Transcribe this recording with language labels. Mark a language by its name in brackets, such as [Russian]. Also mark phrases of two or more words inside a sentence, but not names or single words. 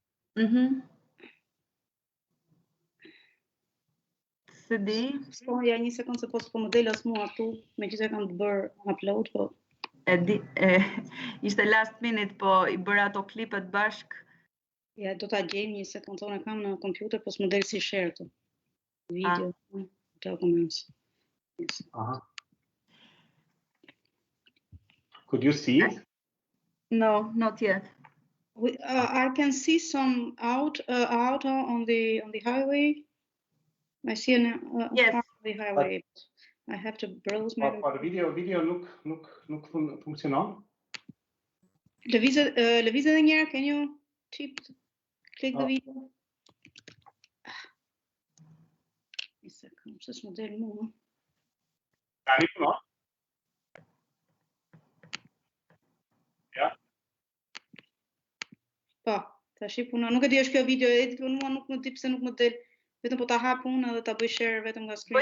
[Albanian] Se di? Po, ja një sekundë se po më del as mua këtu, megjithëse kam të bërë upload, po. Ishte [English] last minute, [Albanian] po i bëra ato klipet bashk. Ja, do ta gjejmë një sekundë, unë kam në kompjuter, po s'më del si share këtu. [English] Video, documents. Yes. Could you see it? No, not yet. I can see some auto on the highway. I see yes. On the highway. I have to browse my... [Albanian] Por video nuk funksionon? Lëviz edhe një herë, [English] can you click the video? [Albanian] Një sekundë, se s'më del mua. Tani punon? Ja? Po, tash punon. Nuk e di është kjo video edit, por mua nuk më di pse nuk më del. Vetëm po ta hap unë edhe ta bëj share vetëm nga screen.